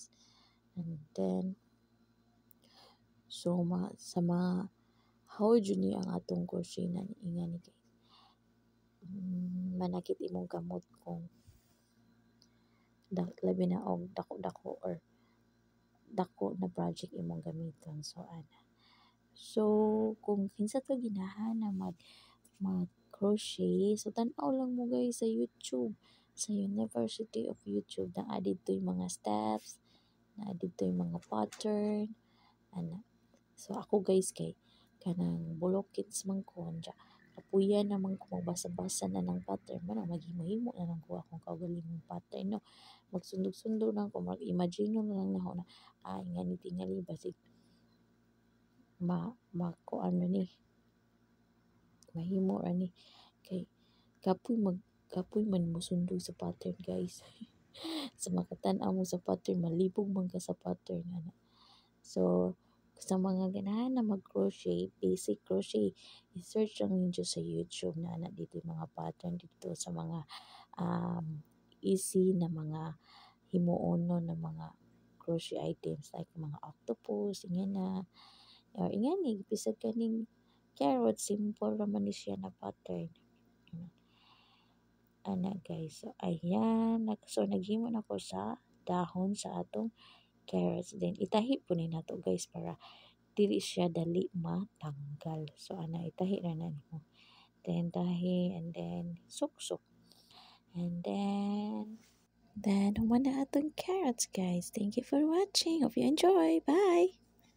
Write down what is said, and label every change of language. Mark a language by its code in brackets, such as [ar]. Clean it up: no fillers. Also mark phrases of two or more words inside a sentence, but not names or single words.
[en] And then so [ceb] sa mga how ni ang atong crochet na ingani guys, manakit imong kamot kung labi na og dako-dako or dako na project imong gamiton. So ana, so kung kinsa to ginahan na mag crochet, so tan-aw lang mo guys sa YouTube, sa University of YouTube na [en] added to [ceb] yung mga steps, na [en] added to [ceb] yung mga pattern ana. So ako guys kay kanang bulokits man ko dya kapuyan naman ko magbasa-basa na ng pattern man maghimo-himo na lang ko akong kaugalingong pattern no. Magsundog-sundog na ko, mag-imagine na lang na ako na nga ni tingali basig kuan na ni mahimo ra ni kay kapoy man mo sundog sa pattern guys. So makatan-aw mo sa pattern, malibog man ka sa pattern ana. So sa mga ganahan na mag-crochet, [en] basic crochet, [ceb] i-search lang ninyo sa YouTube na ana dito yung mga pattern dito sa mga um, easy na mga himuonon na mga [en] crochet items like [ceb] mga octopus, ingana na, or ingani, bisag kaning carrot, simple raman ni siya na pattern. Ana guys, so ayan, so naghimo na ko sa dahon sa atong carrots. Then itahi po ni nato guys para dili siya dali matanggal. So ana itahi na na nimo. Then tahi [en] and then [ceb] suksok. [en] And then [ceb] human na atong carrots guys. [en] Thank you for watching. Hope you enjoy. Bye.